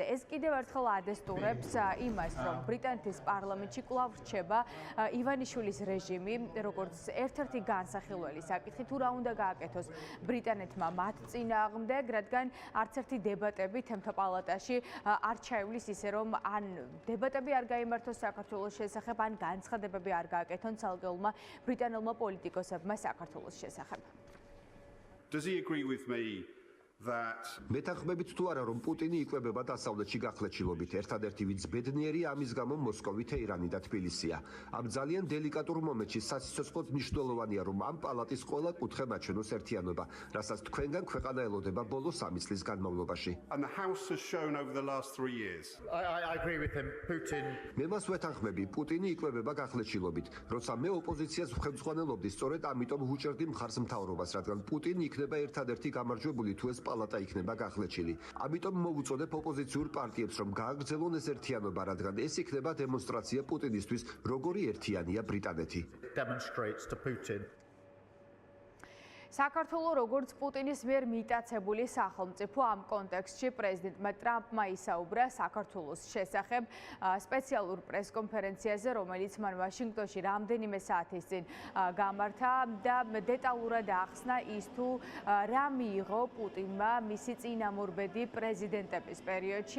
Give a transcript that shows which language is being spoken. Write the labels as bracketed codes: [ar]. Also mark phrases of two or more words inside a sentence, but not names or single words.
[ka] ეს კიდევ ერთხელ ადასტურებს იმას, რომ ბრიტანეთის პარლამენტში კვლავ რჩება ივანიშვილის რეჟიმი, როგორც ერთ-ერთი განსახილველი საკითხი, თუ რა უნდა გააკეთოს ბრიტანეთმა მათ წინააღმდეგ, რადგან არც ერთი დებატები თემთა პალატაში არ ჩაივლის ისე, რომ ან დებატები არ გაიმართოს საქართველოს შესახებ, ან განცხადებები არ გააკეთონ ცალკეულმა ბრიტანელმა პოლიტიკოსებმა საქართველოს შესახებ. [en] Does he agree with me that [ka] მეთანხმებით თუ არა, რომ პუტინი იკვებება დასავლეთში გახლეჩილობით, ერთადერთი ვინც ბედნიერია ამის გამო მოსკოვი, თეირანი და თბილისია. ამ ძალიან დელიკატურ მომენტში სასიცოცხლოდ მნიშვნელოვანია, რომ ამ პალატის ყველა კუთხე მაჩვენოს ერთიანობა, რასაც თქვენგან ქვეყანა ელოდება ბოლო 3 წლის განმავლობაში. [en] and the House has shown over the last 3 years? I agree with him. Putin. [ka] მე მას ვეთანხმები, პუტინი იკვებება გახლეჩილობით, როცა მე ოპოზიციას ვხელმძღვანელობდი, სწორედ ამიტომ ვუჭერდი მხარს მთავრობას, რადგან პუტინი იქნება ერთადერთი გამარჯვებული თუ ეს პალატა იქნება გახლეჩილი. ამიტომ მოვუწოდებ ოპოზიციურ პარტიებს, რომ გააგრძელონ ეს ერთიანობა, რადგან ეს იქნება დემონსტრაცია პუტინისთვის, როგორი ერთიანია ბრიტანეთი. [en] Demonstrates to Putin. [ka] საქართველოს როგორც პუტინის მიერ მიტაცებული სახელმწიფო ამ კონტექსტში პრეზიდენტმა ტრამპმა ისაუბრა საქართველოს შესახებ სპეციალურ პრესკონფერენციაზე, რომელიც მან ვაშინგტონში რამდენიმე საათის წინ გამართა და დეტალურად ახსნა ის თუ რა მიიღო პუტინმა მისი წინამორბედი პრეზიდენტების პერიოდში.